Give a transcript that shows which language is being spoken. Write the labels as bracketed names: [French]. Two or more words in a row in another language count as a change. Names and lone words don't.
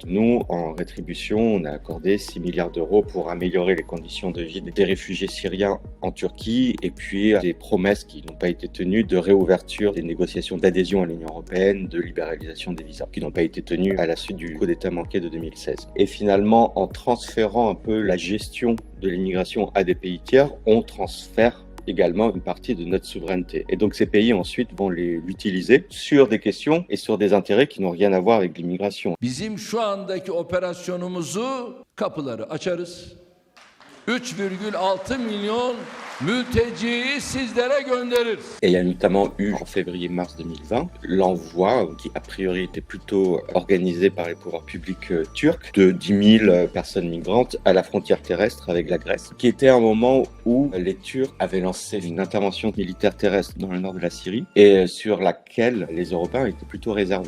[French] Nous, en rétribution, on a accordé 6 milliards d'euros pour améliorer les conditions de vie des réfugiés syriens en Turquie et puis des promesses qui n'ont pas été tenues de réouverture des négociations d'adhésion à l'Union européenne, de libéralisation des visas, qui n'ont pas été tenues à la suite du coup d'État manqué de 2016. Et finalement, en transférant un peu la gestion de l'immigration à des pays tiers, on transfère également une partie de notre souveraineté. Et donc ces pays ensuite vont l'utiliser sur des questions et sur des intérêts qui n'ont rien à voir avec l'immigration. [Turkish] Bizim şu andaki operasyonumuzu kapıları açarız. 3,6 milyon mülteciyi sizlere göndeririz. [French] Et il y a notamment eu en février-mars 2020 l'envoi, qui a priori était plutôt organisé par les pouvoirs publics turcs, de 10 000 personnes migrantes à la frontière terrestre avec la Grèce, qui était un moment où les Turcs avaient lancé une intervention militaire terrestre dans le nord de la Syrie et sur laquelle les Européens étaient plutôt réservés.